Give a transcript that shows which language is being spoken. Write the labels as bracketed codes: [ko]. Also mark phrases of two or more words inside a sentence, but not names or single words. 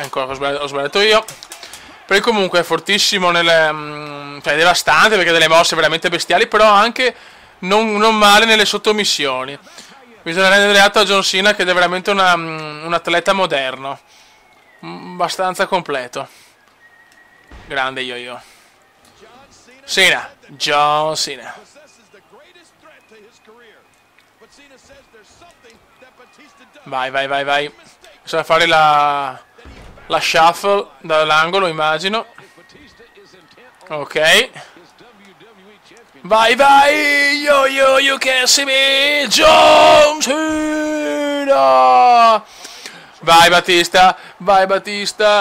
[it] Ancora ho sbagliato io. Perché comunque è fortissimo cioè devastante, perché ha delle mosse veramente bestiali, però anche non male nelle sottomissioni. Bisogna rendere atto a John Cena che è veramente un atleta moderno, abbastanza completo. Grande yo-yo. Cena. John Cena. Vai, vai, vai, vai. Bisogna fare la shuffle dall'angolo, immagino. Ok. Vai, vai. [en] Yo, yo, you can see me. John Cena. [it] Vai, Batista. Vai, Batista.